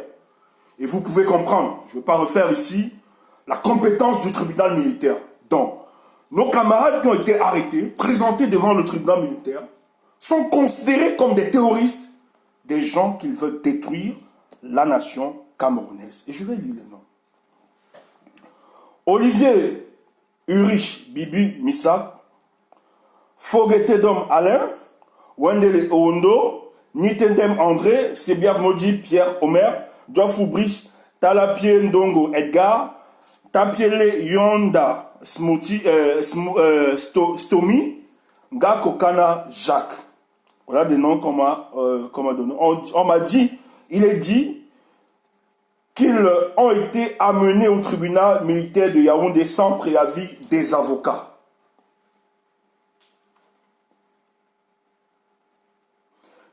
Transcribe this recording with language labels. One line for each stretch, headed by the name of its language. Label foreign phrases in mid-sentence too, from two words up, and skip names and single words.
French: Et vous pouvez comprendre, je ne vais pas refaire ici, la compétence du tribunal militaire. Donc, nos camarades qui ont été arrêtés, présentés devant le tribunal militaire, sont considérés comme des terroristes, des gens qui veulent détruire la nation camerounaise. Et je vais lire les noms. Olivier Urich Bibi Missak, Fogetedom Alain, Wendele Ondo, Nitendem André, Sebiab Modi Pierre Omer, Djofou Brich, Talapie Ndongo Edgar, Tapiele Yonda Stomi, Gakokana Jacques. Voilà des noms qu'on m'a donnés. On m'a dit, il est dit qu'ils ont été amenés au tribunal militaire de Yaoundé sans préavis des avocats.